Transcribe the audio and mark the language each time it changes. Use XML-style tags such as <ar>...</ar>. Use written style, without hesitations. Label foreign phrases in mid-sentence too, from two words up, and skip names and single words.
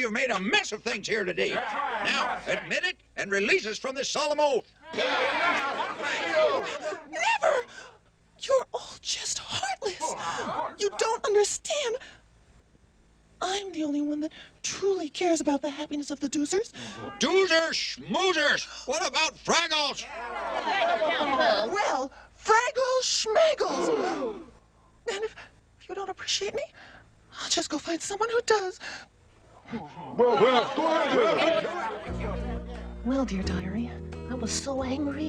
<en>You've made a mess of things here today. Now, admit it and release us from this solemn oath. Never! You're all just heartless. You don't understand. I'm the only one that truly cares about the happiness of the Doozers. Doozers, schmoozers. What about Fraggles? Well, Fraggle Schmaggles. And if you don't appreciate me, I'll just go find someone who does. Well, dear diary, I was so angry.</en>